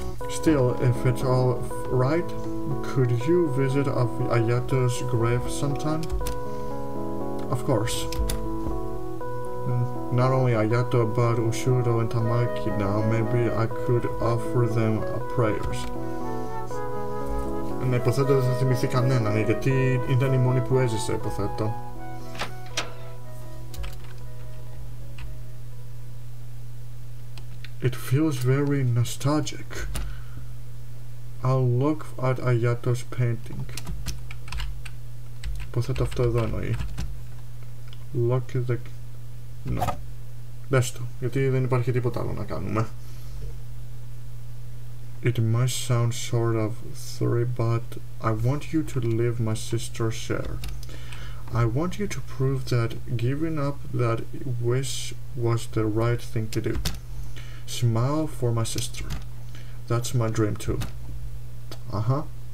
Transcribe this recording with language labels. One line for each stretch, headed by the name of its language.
English: Still, if it's all right, could you visit Ayato's grave sometime? Of course. Not only Ayato, but Ushuro and Tamaki now. Maybe I could offer them prayers.
Greek: Ναι, υποθέτω δεν θα θυμηθεί κανέναν, γιατί ήταν η μόνη που έζησε, υποθέτω.
English: It feels very nostalgic. I'll look at Ayato's painting.
Greek: Υποθέτω αυτό εδώ εννοεί.
English: Look at the... No.
Greek: Δες το, γιατί δεν υπάρχει τίποτα άλλο να κάνουμε.
English: It might sound sort of three, but I want you to live my sister's share. I want you to prove that giving up that wish was the right thing to do. Smile for my sister. That's my dream too. Uh-huh.